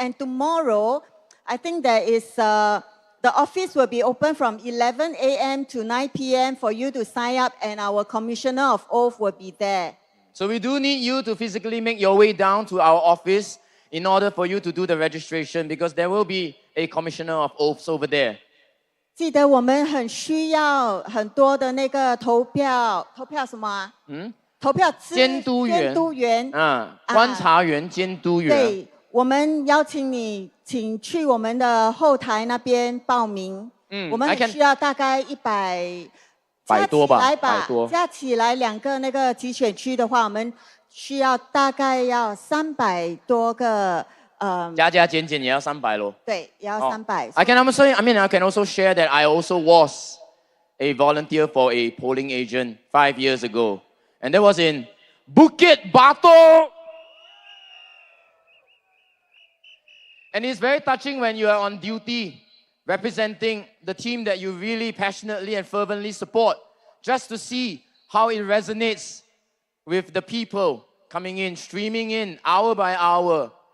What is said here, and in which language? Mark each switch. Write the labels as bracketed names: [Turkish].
[English] And tomorrow, I think there is, the office will be open from 11 a.m. to 9 p.m. for you to sign up, and our Commissioner of Oath will be there. So we do need you to physically make your way down to our office in order for you to do the registration, because there will be a Commissioner of Oaths over there. [Chinese] 记得我们很需要很多的那个投票什么啊？投票监督员观察员、监督员。对，我们邀请你，请去我们的后台那边报名。我们需要大概100多吧，加起来2个那个集选区的话，我们需要大概要300多个。加减也要300咯。对，也要300。 [English] I can also share that I also was a volunteer for a polling agent 5 years ago. And that was in Bukit Batok. And it's very touching when you are on duty representing the team that you really passionately and fervently support, just to see how it resonates with the people coming in, streaming in hour by hour.